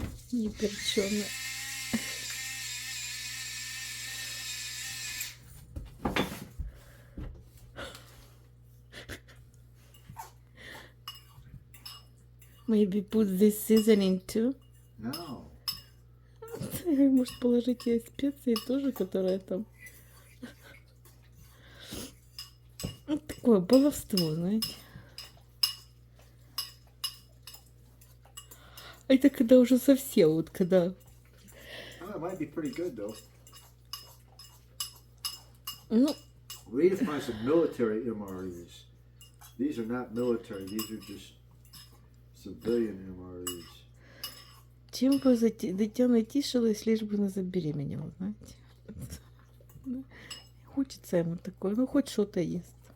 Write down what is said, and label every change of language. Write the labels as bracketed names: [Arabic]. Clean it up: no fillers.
[Russian] Не перчено. [English] Maybe put this seasoning too. No. [Russian] Может положить ей специи тоже, которые там. Вот такое баловство, знаете. А это когда уже совсем, вот когда... [English] Oh, it might be pretty good though. [Russian] Ну, [English] We need to find some military MREs. These are not military. These are just civilian MREs. [Russian] чем бы дитя натішилось, лишь бы не забеременела, знаете. Хочется ему такое, ну хоть что-то есть.